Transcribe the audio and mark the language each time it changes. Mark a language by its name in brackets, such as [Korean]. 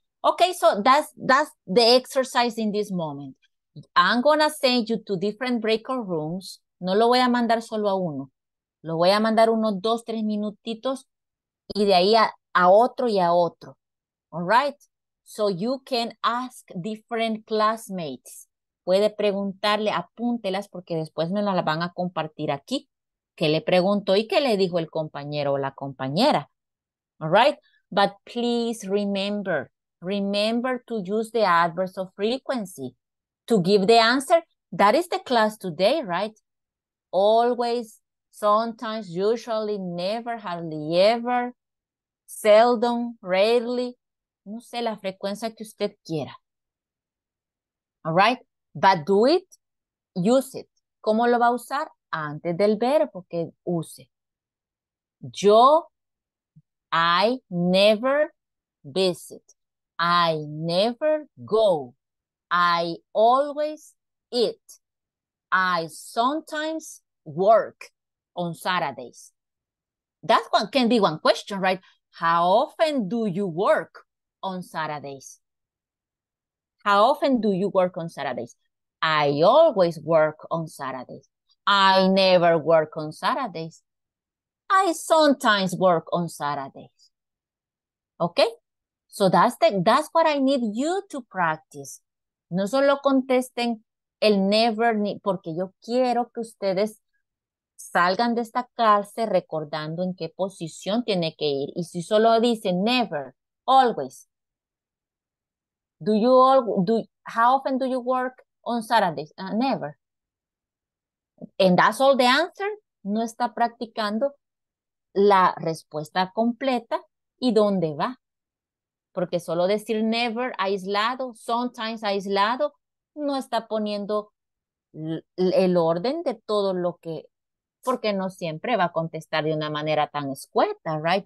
[English] Okay, so that's the exercise in this moment. I'm gonna send you to different breakout rooms. [Spanish] No lo voy a mandar solo a uno. Lo voy a mandar unos 2, 3 minutitos y de ahí a otro y a otro. [English] All right? So you can ask different classmates. [Spanish] Puede preguntarle, apúntelas porque después me las van a compartir aquí. ¿Qué le preguntó y qué le dijo el compañero o la compañera? [English] All right? But please remember to use the adverbs of frequency to give the answer. That is the class today, right? Always, sometimes, usually, never, hardly ever, seldom, rarely. [Spanish] No sé, la frecuencia que usted quiera. [English] All right? But do it, use it. [Spanish] ¿Cómo lo va a usar? Antes del verbo que use. [English] I never visit. I never go. I always eat. I sometimes work on Saturdays. That one can be one question, right? How often do you work on Saturdays? How often do you work on Saturdays? I always work on Saturdays. I never work on Saturdays. I sometimes work on Saturdays. Okay? So that's what I need you to practice. [Spanish] No solo contesten el never, porque yo quiero que ustedes salgan de esta clase recordando en qué posición tiene que ir. Y si solo dicen never, always. [English] How often do you work on Saturdays? Never. And that's all the answer. [Spanish] No está practicando la respuesta completa y dónde va. Porque solo decir never aislado, sometimes aislado, no está poniendo el orden de todo lo que, porque no siempre va a contestar de una manera tan escueta, right?